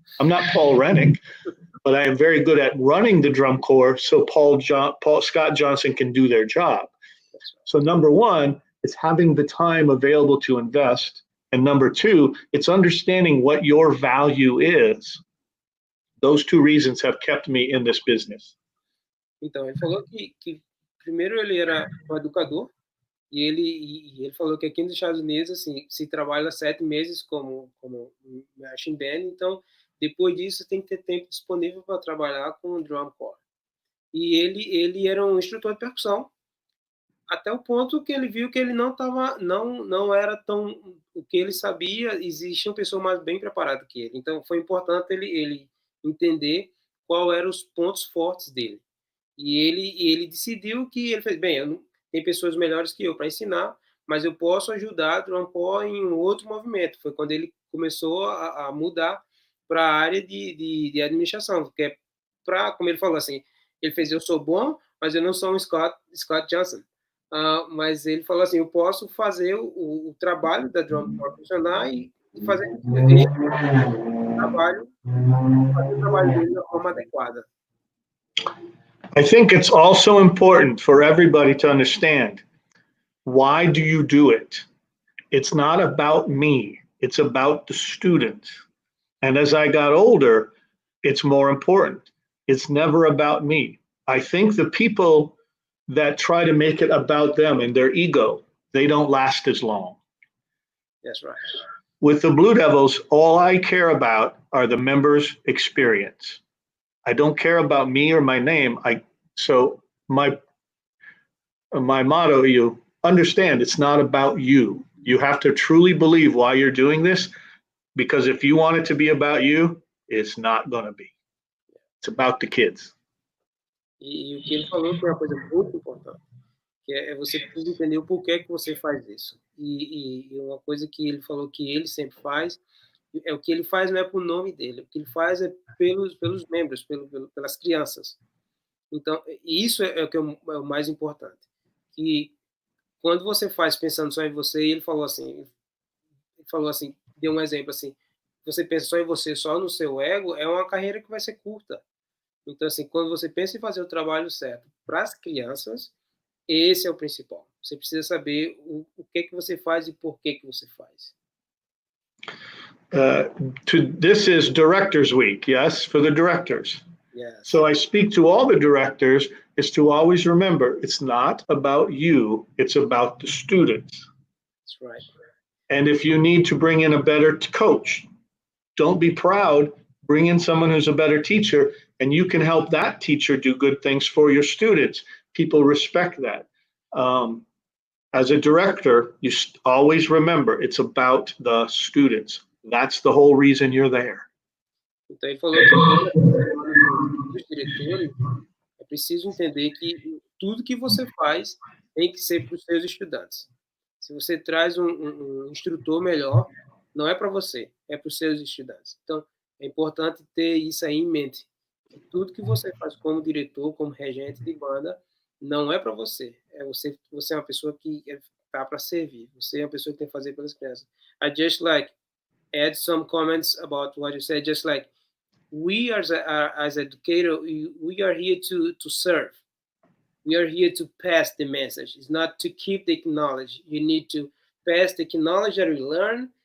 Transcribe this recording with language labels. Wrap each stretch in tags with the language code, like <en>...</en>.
<en>I'm not Paul Rennick, but I am very good at running the drum corps so Scott Johnson can do their job. So number one, it's having the time available to invest. And number two, it's understanding what your value is. Those two reasons have kept me in this business.</en> <pt>Então, ele falou que primeiro ele era um educador, e ele falou que aqui nos Estados Unidos, assim, se trabalha 7 meses como marching band, então, depois disso, tem que ter tempo disponível para trabalhar com o drum corps. E ele era um instrutor de percussão, até o ponto que ele viu que ele não era tão o que ele sabia, existia uma pessoa mais bem preparada que ele. Então foi importante ele entender qual eram os pontos fortes dele. E ele decidiu que ele fez, bem, tem pessoas melhores que eu para ensinar, mas eu posso ajudar a Drum Corps em um outro movimento. Foi quando ele começou a mudar para a área de administração, porque como ele falou assim, ele fez, eu sou bom, mas eu não sou um Scott Johnson. Mas ele falou assim, eu posso fazer o trabalho da Drum Corps funcionar e fazer o trabalho dele da forma adequada.</pt> <en>I think it's also important for everybody to understand, why do you do it? It's not about me, it's about the student. And as I got older, it's more important. It's never about me. I think the people that try to make it about them and their ego, they don't last as long. That's right. With the Blue Devils, all I care about are the members' experience. I don't care about me or my name. So my motto, you understand, it's not about you. You have to truly believe why you're doing this, because if you want it to be about you, it's not going to be. It's about the kids.</en> <pt>E o que ele falou foi uma coisa muito importante, que é você precisa entender o porquê que você faz isso. E uma coisa que ele falou que ele sempre faz, o que ele faz não é por nome dele, o que ele faz é pelos membros, pelas crianças. Então, isso é o que é o mais importante. Que quando você faz pensando só em você, ele falou assim, deu um exemplo assim, você pensa só em você, só no seu ego, é uma carreira que vai ser curta. Então, assim, quando você pensa em fazer o trabalho certo, para as crianças, esse é o principal. Você precisa saber o que você faz e por que você faz.</pt> <en>This is Directors Week, yes, for the directors. Yes. So I speak to all the directors is to always remember it's not about you, it's about the students. That's right. And if you need to bring in a better coach, don't be proud, bring in someone who's a better teacher, and you can help that teacher do good things for your students. People respect that. As a director, you always remember it's about the students. That's the whole reason you're there.</en> <pt>Então, ele falou que os diretores é preciso entender que tudo que você faz tem que ser para os seus estudantes. Se você traz um instrutor melhor, não é para você, é para os seus estudantes. Então, é importante ter isso aí em mente. Que tudo que você faz como diretor, como regente de banda, não é para você. Você é uma pessoa que está para servir. Você é uma pessoa que tem que fazer pelas crianças.</pt> <en>I just add some comments about what you said. Just like we as educators, we are here to serve. We are here to pass the message. It's not to keep the knowledge. You need to pass the knowledge that we learn.</en>